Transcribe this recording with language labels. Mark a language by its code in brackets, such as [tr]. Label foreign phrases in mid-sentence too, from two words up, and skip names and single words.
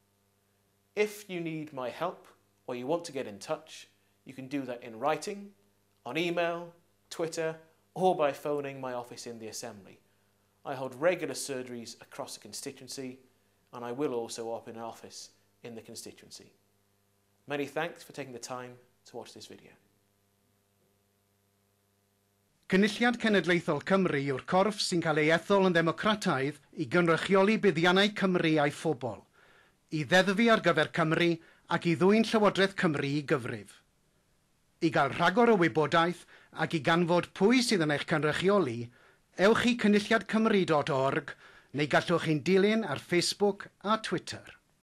[en] If you need my help or you want to get in touch, you can do that in writing, on email, Twitter, or by phoning my office in the Assembly. I hold regular surgeries across the constituency, and I will also open an office in the constituency. Many thanks for taking the time to watch this video. [cy] Cynulliad Cenedlaethol Cymru yw'r corff sy'n cael ei ethol yn ddemocrataidd i gynrychioli buddiannau Cymru a'i phobl, i ddeddfu ar gyfer Cymru ac i ddwyn Llywodraeth Cymru i gyfrif. I gael rhagor o wybodaeth ac i ganfod pwy sydd yn eich cynrychioli, ewch i cynulliadcymru.org neu gallwch chi'n dilyn ar Facebook a Twitter.